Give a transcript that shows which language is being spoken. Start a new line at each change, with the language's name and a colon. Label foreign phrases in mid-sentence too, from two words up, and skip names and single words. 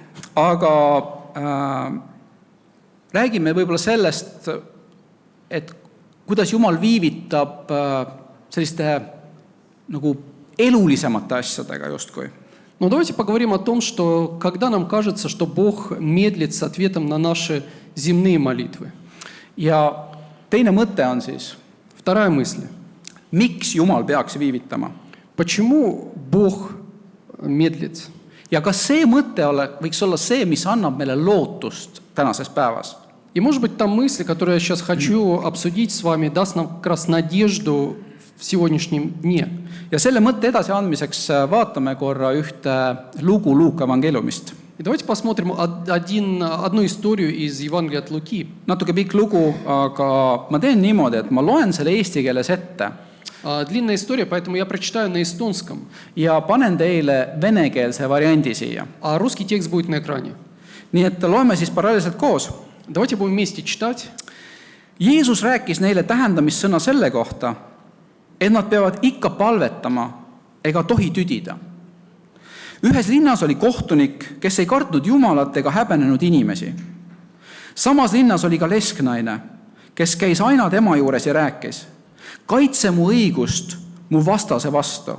Estonian: Aga räägime võib-olla sellest, et kuidas Jumal viivitab selliste nagu elulisemate asjadega justkui.
Russian: Но давайте поговорим о том, что когда нам кажется, что Бог медлит с ответом на наши земные молитвы.
Estonian: Ja teine mõte on siis,
Russian: Вторая мысль.
Estonian: miks Jumal peaks viivitama.
Russian: Почему Бог медлит?
Estonian: Ja kas see mõte võiks olla see, mis annab meile lootust tänases päevas?
Russian: И, может быть, та мысль, которую я сейчас хочу обсудить с вами, даст нам как раз надежду в сегодняшнем дне.
Estonian: Ja selle mõtte edasiandmiseks vaatame korra ühte lugu Luuka evangeeliumist.
Russian: И давайте посмотрим одну историю из Евангелия от Луки.
Estonian: Natuke pikk lugu, aga ma teen niimoodi, et ma loen selle eesti keeles ette
Russian: Длинная история, поэтому я прочитаю на эстонском,
Estonian: ja panen teile venekeelse variandi siia.
Russian: а русский текст будет на экране.
Estonian: Nii et loeme siis paralleelselt koos.
Russian: Давайте будем вместе читать.
Estonian: Jeesus rääkis neile tähendamissõna selle kohta, et nad peavad ikka palvetama ega tohi tüdida. Ühes linnas oli kohtunik, kes ei kartnud Jumalat ega häbenenud inimesi. Samas linnas oli ka lesknaine, kes käis aina tema juures ja rääkis, kaitse mu õigust mu vastase vastu.